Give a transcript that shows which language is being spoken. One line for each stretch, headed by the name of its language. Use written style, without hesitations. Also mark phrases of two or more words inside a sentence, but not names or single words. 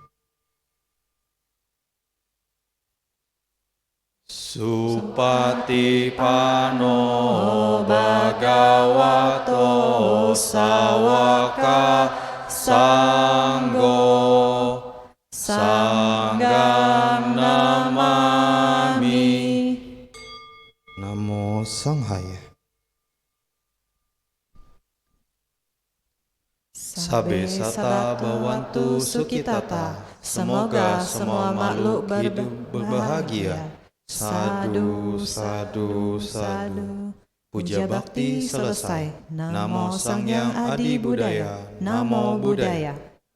Pali: Supatipano Bhagavato Sawaka Sanggo Sanggam Namami. Namo Sanghaya. Sabe sata bawantu sukitata.
Indonesian: Semoga semua makhluk berbahagia.
Pali: Sadu, sadu, sadu.
Indonesian: Puja bakti selesai.
Pali: Namo Sang Hyang Adi Budaya. Namo Buddhaya.